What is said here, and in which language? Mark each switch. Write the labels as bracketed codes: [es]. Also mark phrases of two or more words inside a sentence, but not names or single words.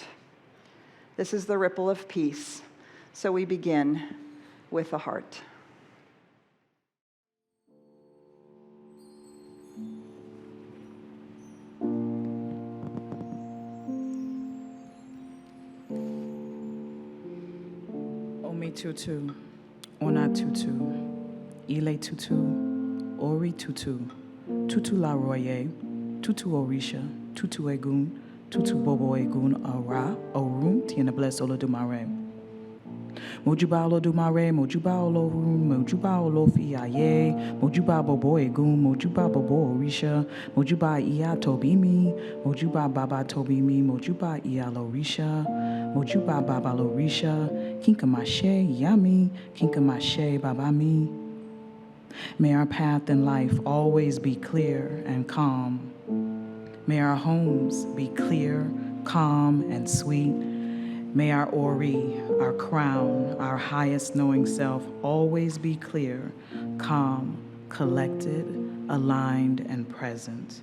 [en] This is the ripple of peace. So we begin with the heart. [luq] Omi Tutu, Ona Tutu, Ile Tutu, Ori Tutu, Tutu La Roye, Tutu Orisha, Tutu Egun, Tutu Bobo Egun Ara, Orun, Tiena Bless Olodumare. Mojuba Olodumare, Mojuba Olorun, Mojuba Olofiaye, Mojuba Bobo Egun, Mojuba Bobo Orisha, Mojuba Iya Tobimi, Mojuba Baba Tobimi, Mojuba Iya Lorisha, Mojuba Baba Lorisha, Kinkamashe Yami, Kinkamashe Babami. [en] May our path in life always be clear and calm. May our homes be clear, calm, and sweet. May our Ori, our crown, our highest knowing self always be clear, calm, collected, aligned, and present.